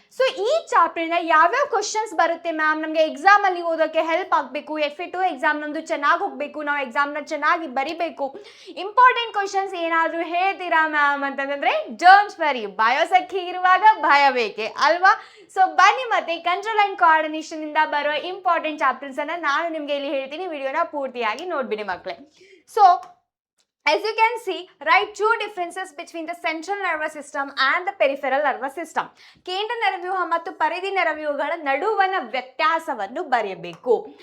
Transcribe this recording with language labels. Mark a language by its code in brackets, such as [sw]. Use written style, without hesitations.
[kn] So ಈ ಚಾಪ್ಟರ್ನ ಯಾವ್ಯಾವ questions ಬರುತ್ತೆ ಮ್ಯಾಮ್, ನಮಗೆ ಎಕ್ಸಾಮ್ ಅಲ್ಲಿ ಓದೋಕೆ ಹೆಲ್ಪ್ ಆಗಬೇಕು, FA2 ಎಕ್ಸಾಮ್ ನಮ್ದು ಚೆನ್ನಾಗಿ ಹೋಗಬೇಕು, ನಾವು ಎಕ್ಸಾಮ್ನ ಚೆನ್ನಾಗಿ ಬರಿಬೇಕು, ಇಂಪಾರ್ಟೆಂಟ್ ಕ್ವಶನ್ಸ್ ಏನಾದರೂ ಹೇಳ್ತೀರಾ ಮ್ಯಾಮ್ ಅಂತಂದ್ರೆ [en] don't worry, [kn] ಬಯೋಸಖಿ ಇರುವಾಗ ಭಯ ಬೇಕೆ ಅಲ್ವಾ? ಸೊ ಬನ್ನಿ ಮತ್ತೆ ಕಂಟ್ರೋಲ್ ಅಂಡ್ ಕೋಆರ್ಡಿನೇಷನ್ ಇಂದ ಬರೋ ಇಂಪಾರ್ಟೆಂಟ್ ಚಾಪ್ಟರ್ಸ್ ಅನ್ನ ನಾನು ನಿಮ್ಗೆ ಇಲ್ಲಿ ಹೇಳ್ತೀನಿ. ವಿಡಿಯೋನ ಪೂರ್ತಿಯಾಗಿ ನೋಡ್ಬಿಡಿ ಮಕ್ಕಳೇ. [en] So as you can see, write two differences between the central nervous system and the peripheral nervous system. [kn] ಕೇಂದ್ರ ನರವ್ಯೂಹ ಮತ್ತು ಪರಿಧಿ ನರವ್ಯೂಹಗಳ ನಡುವಣ ವ್ಯತ್ಯಾಸವನ್ನು ಬರೆಯಬೇಕು.